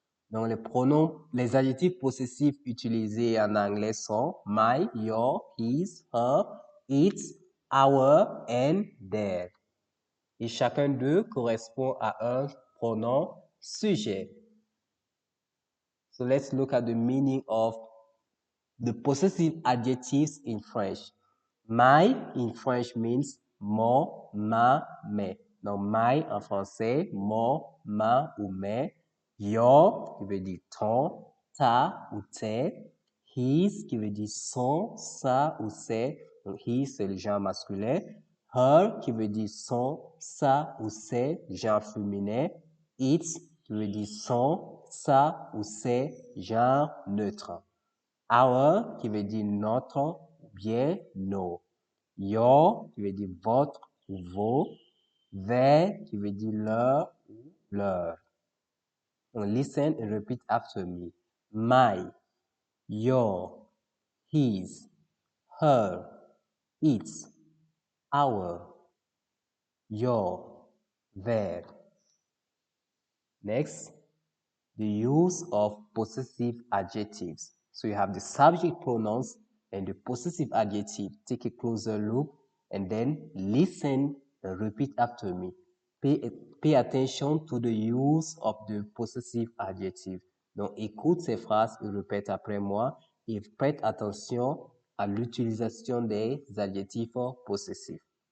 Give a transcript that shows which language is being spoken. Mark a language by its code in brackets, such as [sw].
[fr] Donc les adjectifs possessifs utilisés en anglais sont my, your, his, her, its, our, and their. Et chacun d'eux correspond à un pronom sujet. [en] So let's look at the meaning of the possessive adjectives in French. My in French means mon, ma, mes. [fr] Donc my en français, mon, ma ou mes. Your qui veut dire ton, ta ou tes. His qui veut dire son, sa ou ses. Donc his c'est le genre masculin. Her qui veut dire son, sa ou ses, genre féminin. Its qui veut dire son, sa ou ses, genre neutre. Our qui veut dire notre ou bien nos. Your qui veut dire votre ou vos. Their qui veut dire leur ou leur. [en] Donc, listen and repeat after me. My, your, his, her, its, our, your, their. Next, the use of possessive adjectives. So you have the subject pronouns and the possessive adjective. Take a closer look and then listen and repeat after me. Pay attention to the use of the possessive adjective. [fr] Donc, écoute ces phrases et répète après moi et prête attention à l'utilisation des adjectifs possessifs.